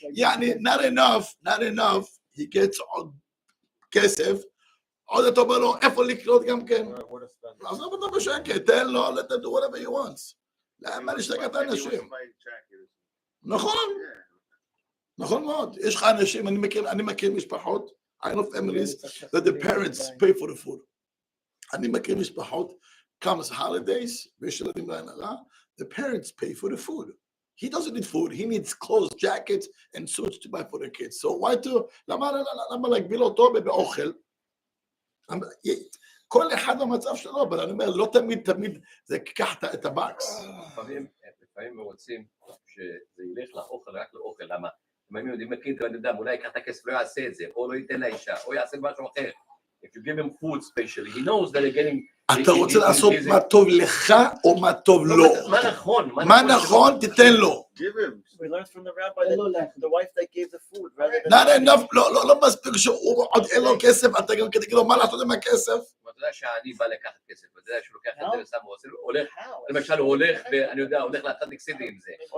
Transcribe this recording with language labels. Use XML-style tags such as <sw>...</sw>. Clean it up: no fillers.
<he>יעני,</he> <en>not enough, he gets</en> <he>עוד כסף, עוד אתה אומר לו, איפה לקנות גם כן?</he> <en>Where to spend?</en> <he>עזוב אותו בשקט, תן לו,</he> <en>let him do whatever he wants.</en> <he>למה להשתגע את האנשים? נכון מאוד. יש לך אנשים, אני מכיר משפחות,</he> <en>I know families, that the parents pay for the food.</en> <he>אני מכיר משפחות,</he> <en>comes holidays,</en> <he>ויש ילדים לעין הרע,</he> <en>the parents pay for the food. He doesn't need food, he needs clothes, jackets, and suits to buy for the kids. So why to,</en> <he>למה להגביל אותו באוכל? כל אחד במצב שלו, אבל אני אומר, לא תמיד זה קח את הבקס. לפעמים רוצים שזה ילך לאוכל, רק לאוכל, למה? אם יודעים מכיר, אני יודע, אולי יקח את הכסף, לא יעשה את זה, או לא ייתן לאישה, או יעשה משהו אחר.</he> <en>If you give him food specially, he knows that they're getting...</en> <he>אתה רוצה לעשות מה טוב לך, או מה טוב לו? מה נכון? מה נכון, תיתן לו.</he> <en>Give him. We learned from the rabbi that the wife that gave the food rather than. Not enough,</en> <he>לא מספיק שהוא עוד אין לו כסף, אתה גם תגיד לו מה לעשות עם הכסף. אתה יודע שאני בא לקחת כסף, אתה יודע שהוא לוקח את זה ושם, הוא הולך, למשל הוא הולך, ואני יודע, הולך לעתיק סידי עם זה.</he>